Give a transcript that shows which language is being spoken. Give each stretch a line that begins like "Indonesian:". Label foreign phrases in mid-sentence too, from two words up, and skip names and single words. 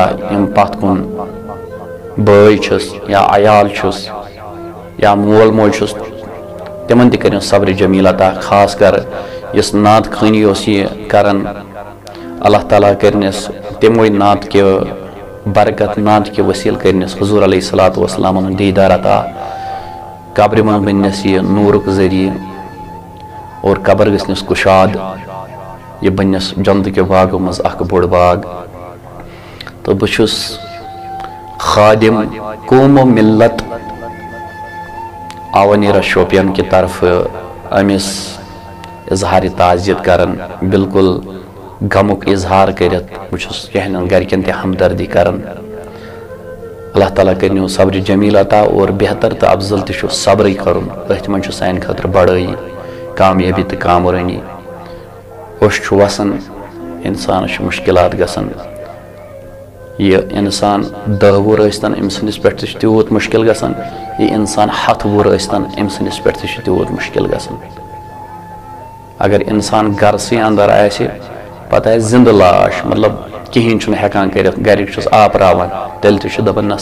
Kashmiri: یِم پتھ کُن بٲے چھُس یا عیال چھُس یا مول موج چھُس تِمن تہِ کٔرِن صبر جمیل عطا، خاص کر یُس نعت خٲنی اوس یہِ کران، اللہ تعالیٰ کرنس تِموٕے نعت کہِ برکت، نعت کہِ وسیٖلہٕ کرنس حضور
Arabic: علیہ الصلوۃ والسلام
Kashmiri: ہُنٛد دیٖدار عطا، قبر من بنس یہ نورک ذریعہ اور قبر گژھنس کشاد، یہ بنس
Urdu: جنت کے باغوں
Kashmiri: مز اخ بوڑ باغ۔ تو بچھس خادم قوم و ملت آونیرا شوپین کی طرف امس اظہار تعزیت کرن، بالکل غمک اظہار کرت بچھس یہنن گرکن تہ ہمدردی کرن۔ اللہ تعالیٰ کرنو صبر جمیل عطا، اور بہتر تو افضل تہ صبر کرن، اتھ من سانہ خاطر بڑائی، کامیابی تو کامرانی۔ اوش وسان انسانس مشکلات گژھان، یہ انسان 10 وُہُر ٲسۍتن أمۍ سٕنٛدِس پٮ۪ٹھ تہِ چھُ تیوٗت مشکل گژھان، یہ انسان 100 وُہُر ٲسۍتن أمۍ سٕنٛدِس پٮ۪ٹھ تہِ چھُ تیوٗت مشکل گژھان۔ اگر انسان گرسٕے اندر آسہِ پتہٕ آسہِ زندٕ لاش، مطلب کہین چھُنہٕ ہٮ۪کان کٔرِتھ، گرِکۍ چھُس آپراوان، تیٚلہِ تہِ چھُ دپان نہ